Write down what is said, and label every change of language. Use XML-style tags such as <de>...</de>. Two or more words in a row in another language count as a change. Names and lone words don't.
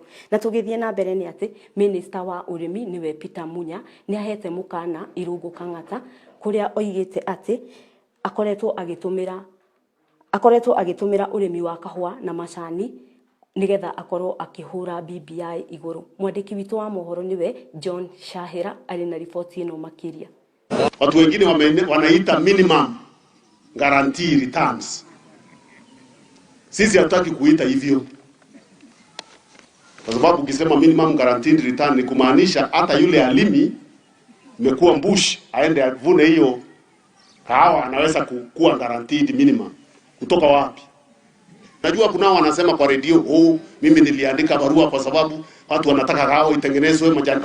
<ki>Na tugithie na mbere ni ati minister wa urimi niwe Peter Munya ni ahete mukana Irungu Kang'ata kuria oigite ati akoretwo agitumira urimi wa kahua na macani nigetha akorwo akihura BBI iguru. Mwandiki witu wa mohoro niwe John Shahira ali na ripoti ino makiria.</ki> <sw>Watu wengine wanaita</sw> <en>minimum guarantee returns.</en> <sw>Sisi hatutaki kuita hivyo. Kwa sababu ukisema</sw> <en>minimum guaranteed return</en> <sw>ni kumaanisha hata yule alimi imekuwa mbush aende avune hiyo kahawa anaweza kuwa</sw> <en>guaranteed minimum.</en> <sw>Kutoka wapi? Najua kuna wanasema kwa radio, mimi niliandika barua kwa sababu watu wanataka kahawa itengenezwe majani.</sw>